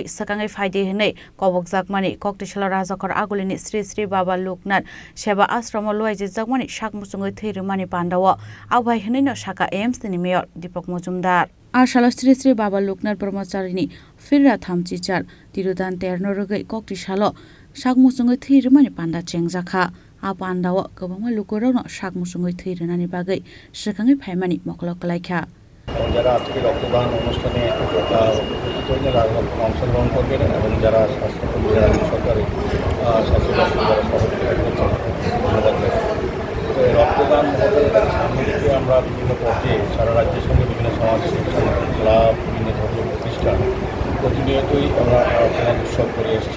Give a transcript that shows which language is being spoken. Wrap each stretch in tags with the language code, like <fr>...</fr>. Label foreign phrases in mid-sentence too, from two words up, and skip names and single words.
<trp>सकाङै फायदे हनै कबकजाकमानि कक्टिसाला राजाखर आगुलिनि श्री श्री बाबा लोकनाथ सेवा आश्रम लुवाइजे जाकमानि साकमुसुङै थै रोमानि पान्डाव आवहाय हनैनो साका एम्स नि मेयर दीपक मजुमदार आशाला श्री श्री बाबा लोकनाथ ब्रह्मचारिनि फिररा थामचिचार तिरुदान तेरनो रगै कक्टिसालो साकमुसुङै थै रोमानि पान्डा चेंजाखा आ पान्डाव गोबां लुकुरावनो साकमुसुङै थै रोनानि बागै सकाङै फायमानि मखलक लायखा</trp> <bn>যারা আজকে রক্তদান অনুষ্ঠানে অংশগ্রহণ করবেন এবং যারা স্বাস্থ্যকর্মী যারা সরকারি স্বাস্থ্য যারা সহযোগিতা করছেন ধন্যবাদ। তো এই রক্তদান মহোৎসবের সামনে থেকে আমরা বিভিন্ন পর্যায়ে সারা রাজ্যের সঙ্গে বিভিন্ন সমাজ সংগঠন ক্লাব বিভিন্ন ধর্মীয় প্রতিষ্ঠান প্রতিনিয়তই আমরা রক্তদান উৎসব করে এসেছি।</bn>